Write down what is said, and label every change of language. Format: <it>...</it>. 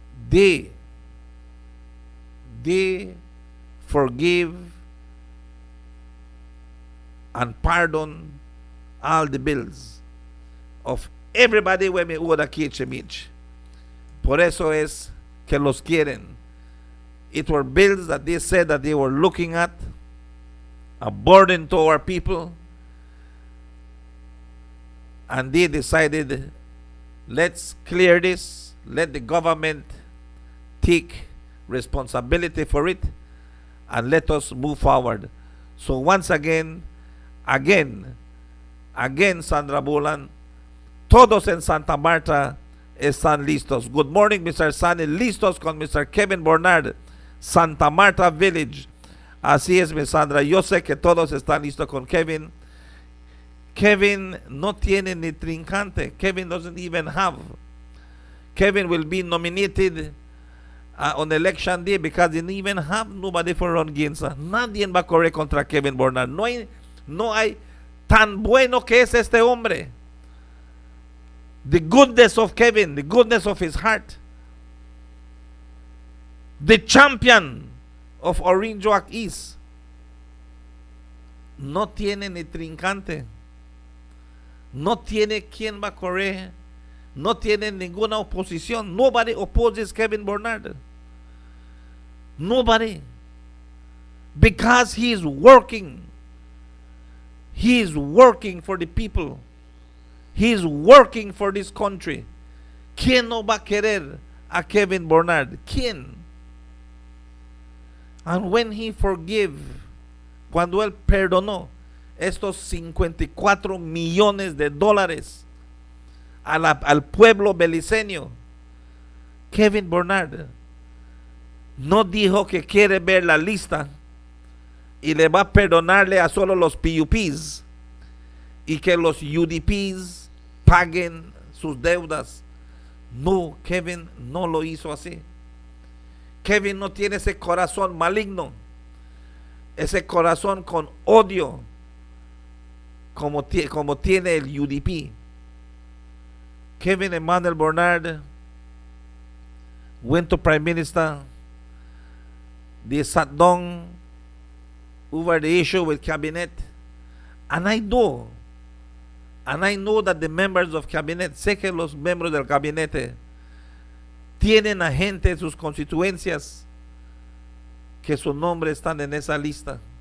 <en>they forgive and pardon all the bills of everybody when we owe the KHMH.</en> <es>Por eso es que los quieren.</es> <en>It were bills that they said that they were looking at, a burden to our people, and they decided, let's clear this, let the government take responsibility for it, and let us move forward. So once again,</en> <es>Sandra Bolan, todos en Santa Marta están listos.</es> <en>Good morning, Mr. Sunny.</en> <es>Listos con</es> <en>Mr. Kevin Bernard, Santa Marta Village.</en> <es>Así es, Miss Sandra. Yo sé que todos están listos con Kevin. Kevin no tiene ni trincante.</es> <en>Kevin doesn't even have. Kevin will be nominated on election day because he didn't even have nobody for run against.</en> <es>Nadie va a correr contra Kevin Bernard. No hay tan bueno que es este hombre.</es> <en>The goodness of Kevin, the goodness of his heart, The champion of Orinjoak East.</en> <es>No tiene ni trincante. No tiene quien va a correr. No tiene ninguna oposición.</es> <en>Nobody opposes Kevin Bernard. Nobody. Because he is working. He is working for the people. He is working for this country.</en> <es>¿Quién no va a querer a Kevin Bernard? ¿Quién?</es> <en>And when he forgave,</en> <es>cuando él perdonó estos 54 millones de dólares al pueblo beliceño, Kevin Bernard no dijo que quiere ver la lista y le va a perdonarle a solo los PUPs y que los UDPs paguen sus deudas. No, Kevin no lo hizo así. Kevin no tiene ese corazón maligno, ese corazón con odio como tiene el UDP.</es> <en>Kevin Emmanuel Bernard went to Prime Minister. They sat down over the issue with cabinet, and I know that the members of cabinet,</en> <es>sé que los miembros del gabinete tienen a gente en sus constituencias que su nombre están en esa lista.</es>